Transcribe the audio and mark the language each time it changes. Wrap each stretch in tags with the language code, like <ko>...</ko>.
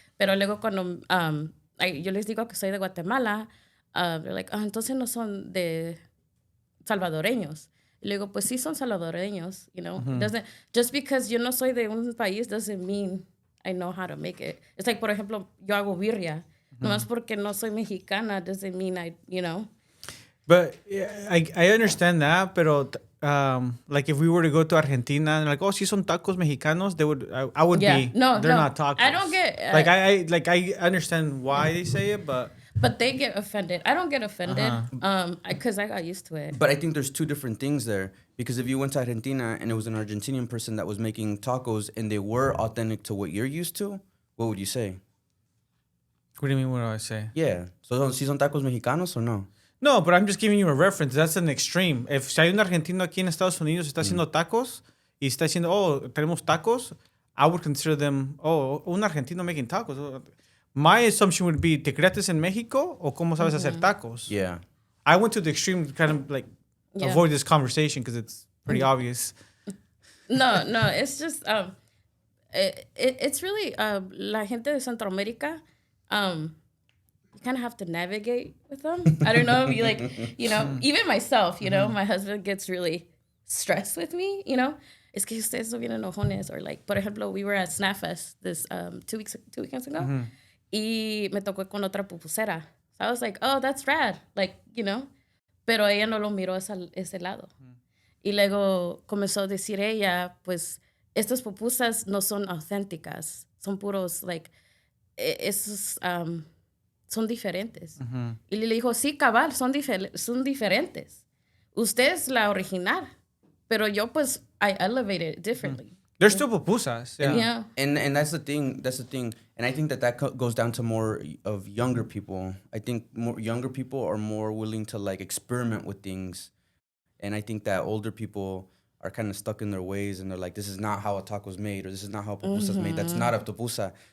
<es>Pero luego cuando yo les digo que soy de Guatemala,</es> <en>they're like,</en> <es>entonces no son de salvadoreños. Y le digo, pues sí son salvadoreños,</es> <en>you know. Doesn't just because</en> <es>yo no soy de un país</es> <en>doesn't mean I know how to make it. It's like,</en> <es>por ejemplo, yo hago birria. Nomás porque no soy mexicana</es> <en>doesn't mean I, you know. But yeah, I understand that, pero like if we were to go to Argentina and like, oh,</en> <es>si son tacos mexicanos,</es> <en>they would I would Yeah. be No, they're no. not tacos. I don't get I understand why they say it, but they get offended. I don't get offended because I got used to it. But I think there's two different things there. Because if you went to Argentina and it was an Argentinian person that was making tacos and they were authentic to what you're used to, what would you say? what do you mean? What do I say? Yeah. So,</en> <es>si son tacos mexicanos</es> <en>or no? No, but I'm just giving you a reference. That's an extreme. If</en> <es>si hay un argentino aquí en Estados Unidos está haciendo tacos y está diciendo, oh, tenemos tacos,</es> <en>I would consider them,</en> <es>oh, un argentino</es> <en>making tacos. My assumption would be,</en> <es>¿te creaste en México o cómo sabes hacer tacos?</es> <en>Yeah. I went to the extreme to kind of like avoid this conversation because it's pretty obvious. No, it's just it's really</en> <es>la gente de Centroamérica.</es> <en>You kind of have to navigate with them. I don't know if you like, you know, even myself, you know, my husband gets really stressed with me, you know.</en> <es>Es que ustedes son bien enojones.</es> <en>Or like,</en> <es>por ejemplo,</es> <en>we were at Snapfest this 2 weekends ago.</en> <es>Y me tocó con otra pupusera.</es> <en>So I was like, oh, that's rad. Like, you know.</en> <es>Pero ella no lo miró ese lado. Y luego comenzó a decir ella, pues, estas pupusas no son auténticas. Son puros, like, esos son diferentes. Y le dijo, sí, cabal, son diferentes. Usted es la original. Pero yo, pues,</es> <en>I elevated it differently. They're still pupusas. Yeah. And that's the thing. And I think that goes down to more of younger people. I think more younger people are more willing to like experiment with things. And I think that older people are kind of stuck in their ways and they're like, this is not how a taco's made, or this is not how a pupusa's made. That's not a pupusa.</en>